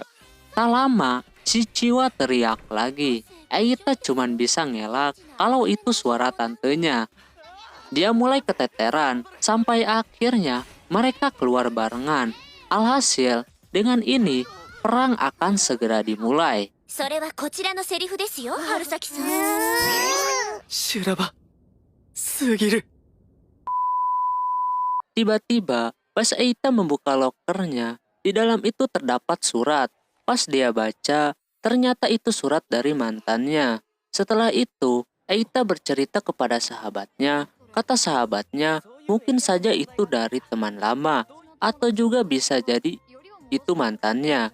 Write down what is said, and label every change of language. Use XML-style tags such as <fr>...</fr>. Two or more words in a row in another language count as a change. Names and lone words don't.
<id>Tak lama, si Chiwa teriak lagi. Eita cuman bisa ngelak kalau itu suara tantenya. Dia mulai keteteran sampai akhirnya mereka keluar barengan. Alhasil, dengan ini perang akan segera dimulai.</id> <ja>それはこちらのセリフですよ春崎さん修羅場すぎる。</ja> <id>Tiba-tiba, pas Eita membuka lokernya, di dalam itu terdapat surat. Pas dia baca, ternyata itu surat dari mantannya. Setelah itu, Eita bercerita kepada sahabatnya. Kata sahabatnya, mungkin saja itu dari teman lama, atau juga bisa jadi itu mantannya.</id>